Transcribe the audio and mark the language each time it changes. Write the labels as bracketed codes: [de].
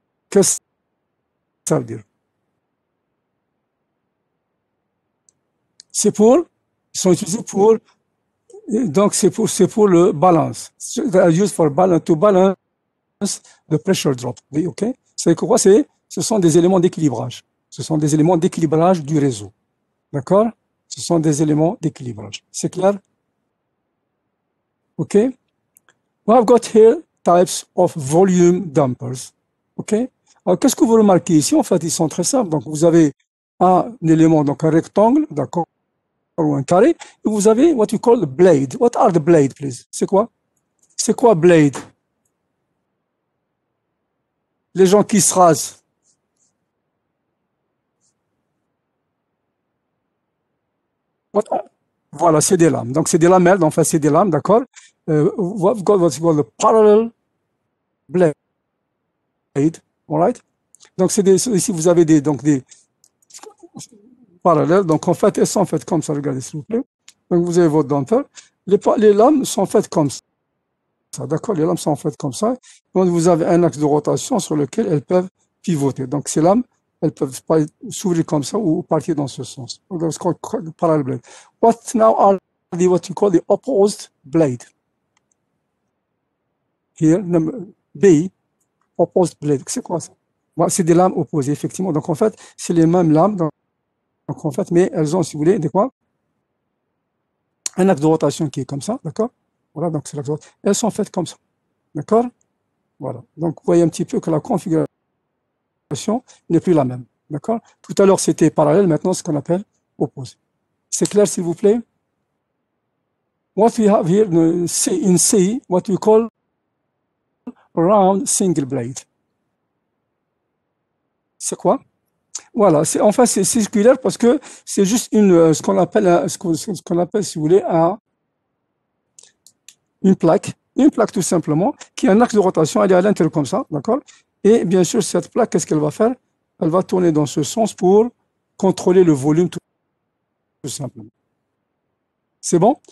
[fr] Qu'est-ce que ça veut dire? C'est pour, ils sont utilisés pour, donc c'est pour le balance. [en] They are used for balance, to balance the pressure drop. [fr] Oui, ok? C'est quoi? Ce sont des éléments d'équilibrage. Ce sont des éléments d'équilibrage du réseau. D'accord? Ce sont des éléments d'équilibrage. C'est clair? OK? [en] We have got here types of volume dampers. OK? [fr] Alors, qu'est-ce que vous remarquez ici? En fait, ils sont très simples. Donc, vous avez un élément, donc un rectangle, d'accord? ou un carré, et vous avez [en] what you call the blade. What are the blade, please? [fr] C'est quoi? C'est quoi blade? Les gens qui se rasent. Voilà, c'est des lames. Donc, c'est des lamelles, enfin, c'est des lames, d'accord? [en] What you call the parallel blade. All right? [fr] Donc, ici, vous avez donc des parallèles. Donc, en fait, elles sont faites comme ça. Regardez, s'il vous plaît. Donc, vous avez votre denteur. Les lames sont faites comme ça. D'accord? Les lames sont faites comme ça. Donc, vous avez un axe de rotation sur lequel elles peuvent pivoter. Donc, ces lames, elles peuvent pas s'ouvrir comme ça ou partir dans ce sens. [en] That's called parallel blade. What now are what you call the opposed blade? Here, B, opposed blade. [fr] C'est quoi ça? Bon, c'est des lames opposées, effectivement. Donc, en fait, c'est les mêmes lames. Donc, en fait, mais elles ont, si vous voulez, des quoi? Un axe de rotation qui est comme ça, d'accord? Voilà, donc c'est l'axe de rotation. Elles sont faites comme ça, d'accord? Voilà. Donc, vous voyez un petit peu que la configuration n'est plus la même, d'accord? Tout à l'heure, c'était parallèle, maintenant, ce qu'on appelle opposé. C'est clair, s'il vous plaît? [en] What we have here in C, what we call round single blade. [fr] C'est quoi? Voilà, enfin c'est circulaire parce que c'est juste ce qu'on appelle, si vous voulez, une plaque tout simplement, qui a un axe de rotation, elle est à l'intérieur comme ça, d'accord? Et bien sûr, cette plaque, qu'est-ce qu'elle va faire? Elle va tourner dans ce sens pour contrôler le volume tout simplement. C'est bon?